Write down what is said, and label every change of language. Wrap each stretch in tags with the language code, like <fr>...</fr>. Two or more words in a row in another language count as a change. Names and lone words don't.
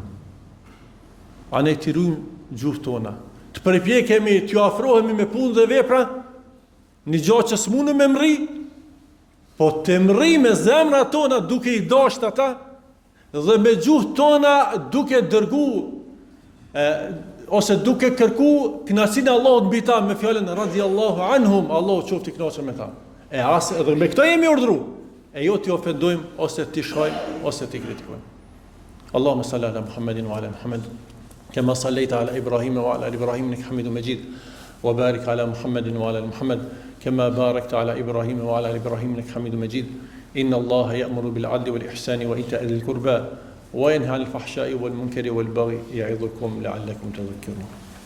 <sq>A ne të rujmë gjuhë tona, të përpjekemi, t'ju afrohemi me punë dhe vepra, një gjatë që s'mune me mri, po të mri me zemra tona duke i dasht ata, dhe me gjuhë tona duke dërgu, ose duke kërku kënaqësinë e Allahut mbi ta me fjalën</sq> <ar>رضي الله عنهم,</ar> <sq>Allahu qoftë i kënaqur me ta. Edhe me këto jemi urdhëruar, e jo t'i ofendojmë, ose t'i shojmë, ose t'i kritikojmë.</sq> <ar>اللهم صل على محمد وعلى محمد, كما صليت على إبراهيم وعلى آل إبراهيم إنك حميد مجيد وبارك على محمد وعلى آل محمد كما باركت على إبراهيم وعلى آل إبراهيم إنك حميد مجيد إن الله يأمر بالعدل والإحسان وإيتاء ذي القربى وينهى عن الفحشاء والمنكر والبغي يعظكم لعلكم تذكرون</ar>